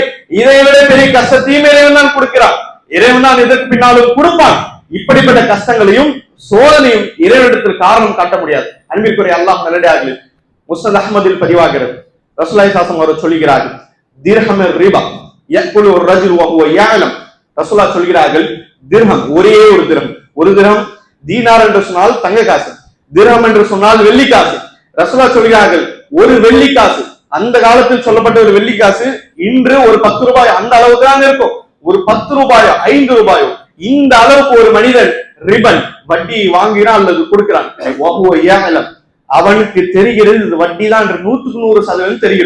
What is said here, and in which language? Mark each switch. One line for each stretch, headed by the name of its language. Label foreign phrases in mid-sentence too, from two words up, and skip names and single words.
Tamil: இதை விட பெரிய கஷ்டத்தையும் இறைவன் தான் கொடுக்கிறான், இறைவன் தான் இதற்கு பின்னாலும் கொடுப்பான். இப்படிப்பட்ட கஷ்டங்களையும் சோதனையும் இறைவனிடத்தில் காரணம் காட்ட முடியாது. அன்பிற்குரிய அல்லாஹ் நல்லடியார்களே, முஸ்னத் அஹ்மதில் பதிவாகிறது.
Arabic: رسول الله صلى الله عليه وسلم சொல்கிறார்கள், درهم ربا يأكل الرجل وهو يعلم.
Tamil: ரசூலுல்லாஹ் சொல்கிறார்கள், திர்ஹம், ஒரே ஒரு திர்ஹம் தீனார் என்று சொன்னால் தங்க காசு, திர்ஹம் என்று சொன்னால் வெள்ளி காசு. ரசூலுல்லாஹ் சொல்கிறார்கள், ஒரு வெள்ளி காசு, அந்த காலத்தில் சொல்லப்பட்ட ஒரு வெள்ளி காசு இன்று ஒரு 10 ரூபாய் அந்த அளவுக்கு தான் இருக்கும். ஒரு 10 ரூபாயோ 5 ரூபாயோ இந்த அளவுக்கு ஒரு மனிதன் ரிபன் வட்டி வாங்குகிறான் அல்லது கொடுக்கிறான், அவனுக்கு தெரிகிறது இது வட்டி தான் என்று 100% தெரிகிறது.